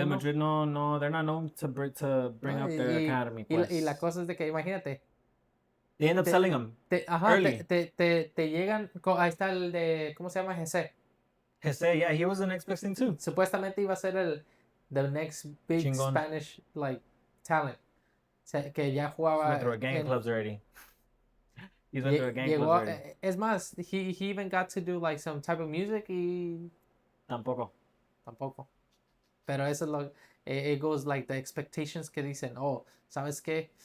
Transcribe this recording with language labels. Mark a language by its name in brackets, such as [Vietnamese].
[English] El Madrid no, they're not known to bring up their academy. [Spanish] Pues. Y la cosa es de que, imagínate. [English] They end up selling them early. [Spanish] Te llegan, ahí está el de, ¿cómo se llama? [English] Jesse, yeah, he was the next best thing too. [Spanish] Supuestamente iba a ser the next big Chingón. [English] Spanish, like, talent. O sea, que ya jugaba. He's went through a gang clubs already. He's went through a gang clubs already. Es más, he even got to do, like, some type of music y... [Spanish] Tampoco. Pero eso es lo... It goes like the expectations que dicen, oh, ¿sabes qué?